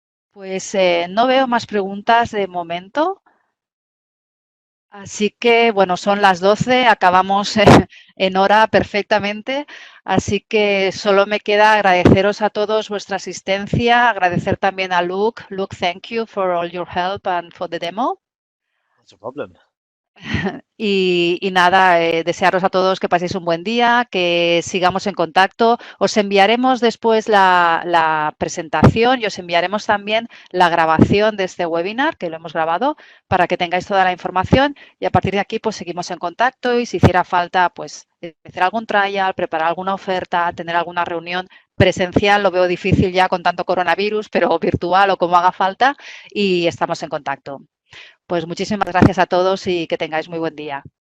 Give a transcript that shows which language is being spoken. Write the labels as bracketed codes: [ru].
[es] Pues no veo más preguntas de momento. Así que, bueno, son las 12, acabamos en hora perfectamente, así que solo me queda agradeceros a todos vuestra asistencia, agradecer también a Luke. [en] Luke, thank you for all your help and for the demo. Not a problem. [es] Y nada, desearos a todos que paséis un buen día, que sigamos en contacto. Os enviaremos después la presentación y os enviaremos también la grabación de este webinar, que lo hemos grabado, para que tengáis toda la información y a partir de aquí pues seguimos en contacto y si hiciera falta pues hacer algún trial, preparar alguna oferta, tener alguna reunión presencial, lo veo difícil ya con tanto coronavirus, pero virtual o como haga falta y estamos en contacto. Pues muchísimas gracias a todos y que tengáis muy buen día.